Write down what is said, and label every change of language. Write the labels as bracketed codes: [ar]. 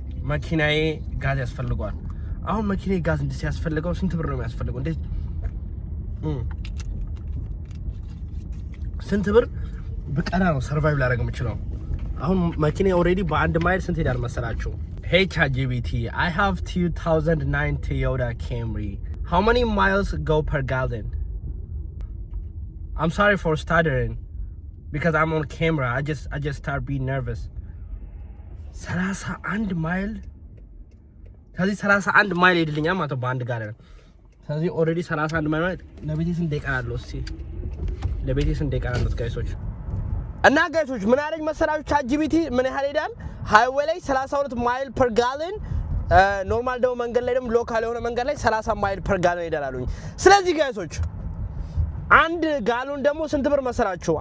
[am] መኪናዬ ጋዝ ያስፈልገዋል። አሁን መኪናዬ ጋዝ ሲያስፈልገው ስንት ብር ነው የሚያስፈልገው? እንዴ ስንት ብር በቀና ነው ሰርቫይቭ ላደርግ የምችለው? አሁን መኪናዬ ኦልሬዲ በአንድ ማይል ስንት ሄዳል መሰላችሁ? [en] Hey ChatGPT, I have 2009 Toyota Camry. How many miles go per gallon? I'm sorry for stuttering because I'm on camera. I just start being nervous. [am] 31 ማይል ስለዚህ 31 ማይል ሄድልኛል ማለት ነው በአንድ ጋለን። ስለዚህ ኦልሬዲ 31 ማይል ማለት ለቤቴ ስንት ደቂቃ አለው? እስቲ ለቤቴ ስንት ደቂቃ አለው ጋይሶች? እና ጋይሶች ምን አለኝ መሰላችሁ? ChatGPT ምን ያህል ሄዳል? ሃይዌይ ላይ 32 ማይል ፐር ጋለን፣ ኖርማል ደግሞ መንገድ ላይ ደግሞ ሎካል የሆነ መንገድ ላይ 30 ማይል ፐር ጋለን ሄዳል አሉኝ። ስለዚህ ጋይሶች አንድ ጋሉን ደግሞ ስንት ብር መሰላችሁ?